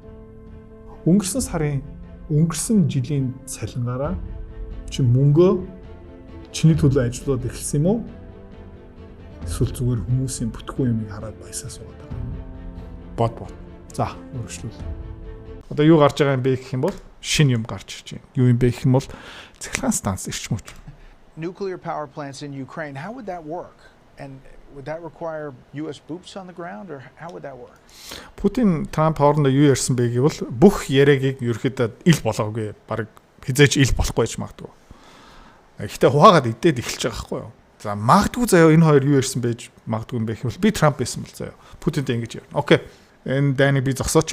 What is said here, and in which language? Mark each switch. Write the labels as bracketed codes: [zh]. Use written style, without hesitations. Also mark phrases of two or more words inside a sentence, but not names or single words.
[mn] Өнгөрсөн жилийн цалингаараа чи мөнгөө чиний төлөө ажиллаад эхэлсэн юм уу? Эсвэл зүгээр хүмүүсийн бүтггүй юмыг хараад баясаа суугаад байгаа юм. Бод. За, өргөжлүүл. Одоо юу гарч байгаа юм бэ гэх юм бол шинэ юм гарч ирж байна. Юу юм бэ гэх юм бол цахилгаан станц эрчим хүч. [en] Nuclear power plants in Ukraine, how would that work? And would that require US boots on the ground or how would that work? [mn] Путин Трамп хоорондоо юу ярьсан бэ гэвэл бүх яриагийг ерөөхдөө ил болгоогүй. Бараг хизээч ил болохгүй ч магадгүй. Гэхдээ хуваагаад идээд эхэлж байгаа байхгүй юу? За магадгүй заяа энэ хоёр юу ярьсан байж магадгүй юм бэ гэвэл би Трамп байсан бол заяа. Путинтэй ингэж ярина. Окей. Энэ дайныг би зогсооч.